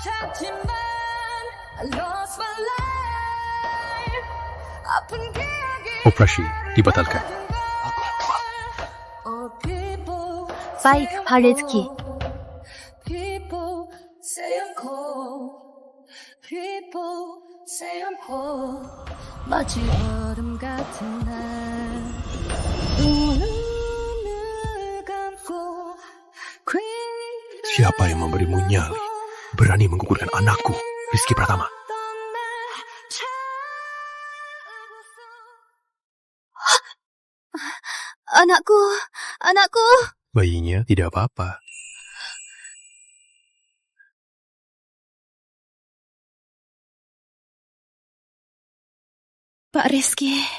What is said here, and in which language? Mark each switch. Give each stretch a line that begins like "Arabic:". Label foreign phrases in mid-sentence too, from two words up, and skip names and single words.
Indonesian: Operasi dibatalkan. Baik, Pak Rizky.
Korean: 마치 얼음 같은 날 눈을 감고
Indonesian: Siapa yang memberimu nyali? Berani menggugurkan anakku, Rizky Pratama. Anakku. Bayinya tidak apa-apa. Pak Rizky.